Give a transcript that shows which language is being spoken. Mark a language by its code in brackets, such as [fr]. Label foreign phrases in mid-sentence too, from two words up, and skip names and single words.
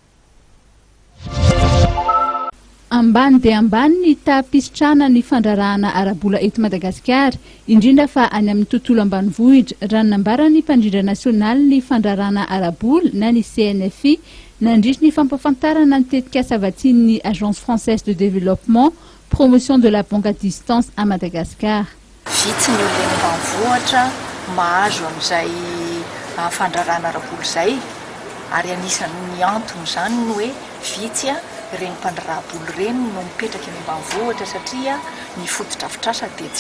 [mg] Ambany dia ambany ny tapisitrana ny fandrarahana arabola eto Madagasikara, indrindra fa any amin'ny tontolo ambanivohitra. Raha nambarany mpandrindra nasional ny fandrarahana arabola na ny CNFI nandritra ny fampafantarana ny tetikasa vatsiny ny Agence Française de Développement, promotion de la banque à distance à Madagascar. Vitsy ny olona ambanivohitra mahazo amin'izay fandrarahana arabola izay, ary anisan'ny antony izany no hoe vitsy reny mpandrarabola reny no mipetraka eny ambanivohitra satria ny fotodrafitrasa dia tsy